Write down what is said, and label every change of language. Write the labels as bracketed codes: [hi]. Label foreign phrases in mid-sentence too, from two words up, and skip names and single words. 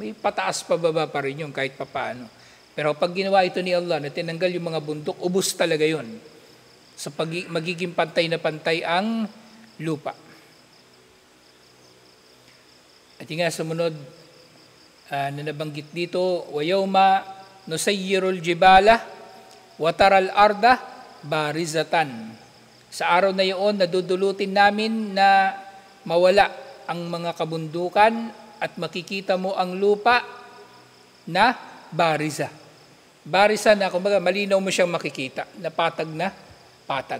[tl] May pataas pababa pa rin yun kahit papaano. Pero pag ginawa ito ni Allah na tinanggal yung mga bundok, ubos talaga yun. So magiging pantay na pantay ang lupa. At yung nga sumunod na nabanggit dito, [ar] وَيَوْمَ نُسَيِّرُ الْجِبَالَ وَتَرَى الْأَرْضَ بَارِزَةً. [tl] Sa araw na iyon, nadudulutin namin na mawala ang mga kabundukan at makikita mo ang lupa na bariza. Bariza na, kumbaga, malinaw mo siyang makikita, na patag na patag.